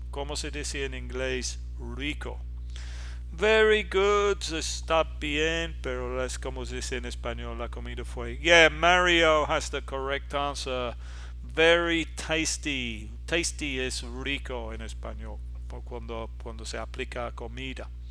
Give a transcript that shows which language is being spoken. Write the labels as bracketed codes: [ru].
[es] ¿Cómo se dice en inglés rico? [en] Very good, [es] está bien, pero es como se dice en español, la comida fue. [en] Yeah, Mario has the correct answer. Very tasty. [es] Tasty es rico en español, cuando se aplica a comida.